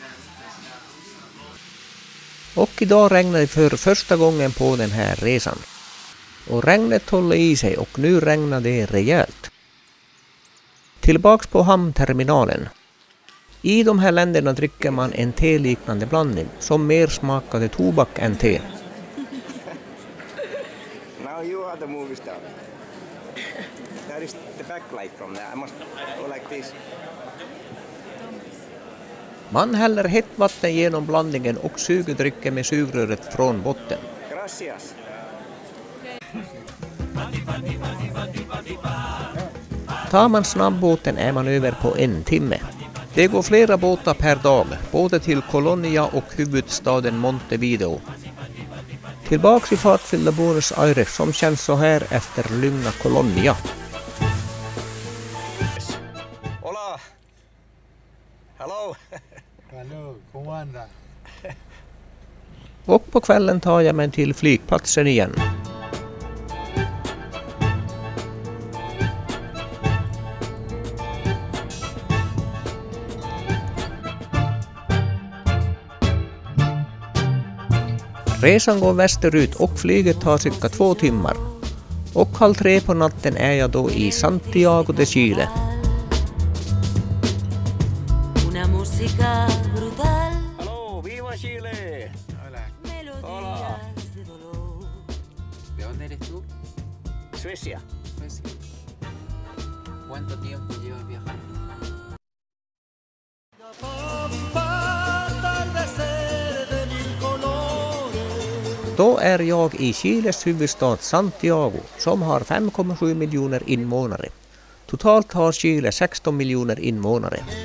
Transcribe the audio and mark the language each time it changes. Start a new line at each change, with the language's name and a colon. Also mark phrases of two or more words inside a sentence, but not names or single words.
Swedish: Och idag regnar det för första gången på den här resan. Och regnet håller i sig och nu regnar det rejält. Tillbaks på hamnterminalen. I de här länderna dricker man en teliknande blandning som mer smakade tobak än te.
English: Now you are the movie star. That is the backlight from there. I must go like this.
Swedish: Man häller hett vatten genom blandningen och suger drycken med sugröret från botten.
Spanish: Gracias.
Swedish: Tar man snabbbåten är man över på 1 timme. Det går flera båtar per dag, både till Colonia och huvudstaden Montevideo. Tillbaks i fartfyllda Buenos Aires som känns så här efter lugna Colonia.
Spanish: Hola. Hello. Hallå, ¿cómo anda?
Swedish: Och på kvällen tar jag mig till flygplatsen igen. Resan går västerut och flyget tar cirka 2 timmar. Och 2:30 på natten är jag då i Santiago de Chile.
Spanish: Hello, viva Chile. Hola. Hola. ¿De dónde eres tú? Suecia. Suecia. ¿Cuánto tiempo llevas viajando?
Swedish: Då är jag i Chiles huvudstad Santiago som har 5,7 miljoner invånare. Totalt har Chile 16 miljoner invånare.